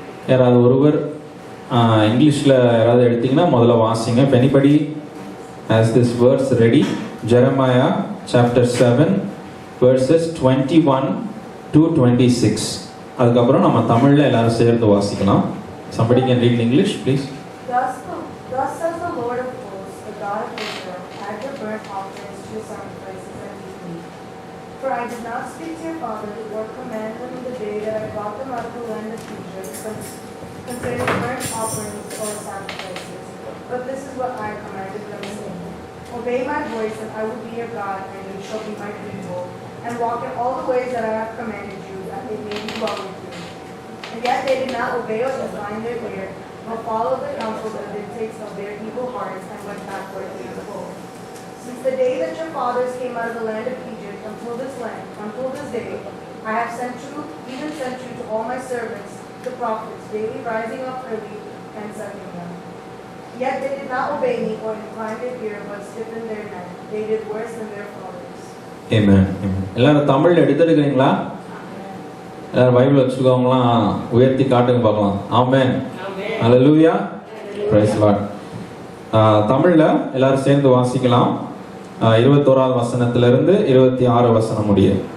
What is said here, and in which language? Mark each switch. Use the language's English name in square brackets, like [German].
[Tamil] யாராவது ஒருவர் இங்கிலீஷில் யாராவது எடுத்தீங்கன்னா முதல்ல வாசிங்க. [English] If anybody has this verse ready, Jeremiah chapter 7 verses 21 to 26. [Tamil] அதுக்கப்புறம் நம்ம தமிழில் எல்லாரும் சேர்ந்து வாசிக்கலாம். [English] Somebody can read in English, please. Thus says the Lord of hosts, the God of Israel, add your burnt offerings to your sacrifices and eat meat. For I did not speak to your fathers or command them in the day that I brought them out of the land of Egypt concerning burnt offerings or sacrifices. But this is what I commanded them, saying, Obey my voice, and I will be your God, and you shall be my people, and walk in all the ways that I have commanded you, that it may be well with you. And yet they did not obey or incline their ear, nor follow the counsel that dictates of their evil hearts, and went backward in the fold. Since the day that your fathers came out of the land of Egypt until this day, I have sent you to all my servants, the prophets, daily rising up early and sending them. Yet they did not obey me or incline their ear, but stiffened their neck. They did worse than their fathers. [Tamil] Amen. எல்லாரும் தமிழ் எடுத்துருக்கிறீங்களா? எல்லாரும் Bible வச்சுக்கோங்களாம், உயர்த்தி காட்டுங்க பார்க்கலாம். ஆமென். ஹல்லேலூயா. [English] Praise the Lord. [Tamil] தமிழ்ல எல்லாரும் சேர்ந்து வாசிக்கலாம். 21வது வசனத்திலிருந்து 26 வசனம் முடிய.